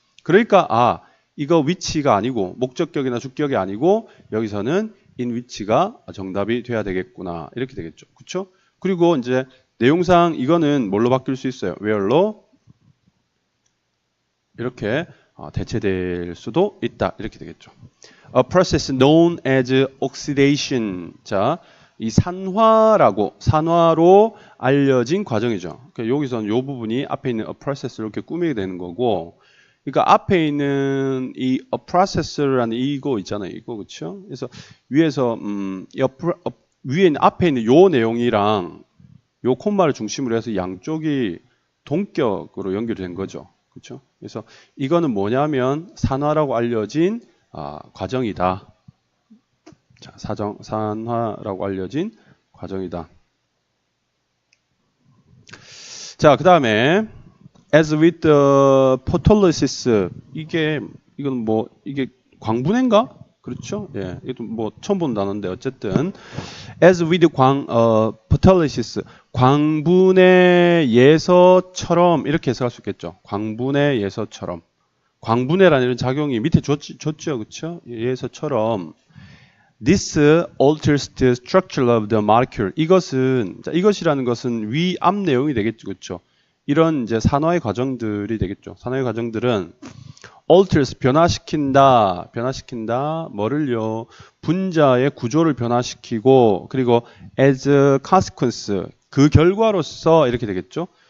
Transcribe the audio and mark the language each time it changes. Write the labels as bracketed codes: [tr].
[ko] 그러니까 이거 which가 아니고 목적격이나 주격이 아니고 여기서는 in which가 정답이 돼야 되겠구나. 이렇게 되겠죠. 그렇죠? 그리고 이제 내용상 이거는 뭘로 바뀔 수 있어요? where로 이렇게 대체될 수도 있다. 이렇게 되겠죠. [en] A process known as oxidation. [ko] 자, 이 산화로 알려진 과정이죠. 그러니까 여기서는 이 부분이 앞에 있는 a process를 이렇게 꾸미게 되는 거고, 그러니까 앞에 있는 이 a process라는 이거 있잖아요. 이거 그렇죠? 그래서 위에서 위에 있는 앞에 있는 요 내용이랑 요 콤마를 중심으로 해서 양쪽이 동격으로 연결된 거죠. 그렇죠? 그래서 이거는 뭐냐면 산화라고 알려진 과정이다. 자, 산화라고 알려진 과정이다. 자, 그 다음에 [en] as with the photolysis [ko] 이건 뭐 이게 광분해인가? 그렇죠? 예, 이것도 뭐 처음 본 단어인데 어쨌든 [en] as with photolysis [ko] 광분해 예서처럼 이렇게 해석할 수 있겠죠. 광분해 예서처럼 광분해라는 이런 작용이 밑에 줬죠, 그렇죠? 예서처럼 [en] this alters the structure of the molecule. [ko] 이것이라는 것은 위 앞 내용이 되겠죠, 그렇죠? 이런 이제 산화의 과정들이 되겠죠. 산화의 과정들은 alters 변화시킨다 뭐를요? 분자의 구조를 변화시키고 그리고 [en] as a consequence [ko] 그 결과로서 이렇게 되겠죠.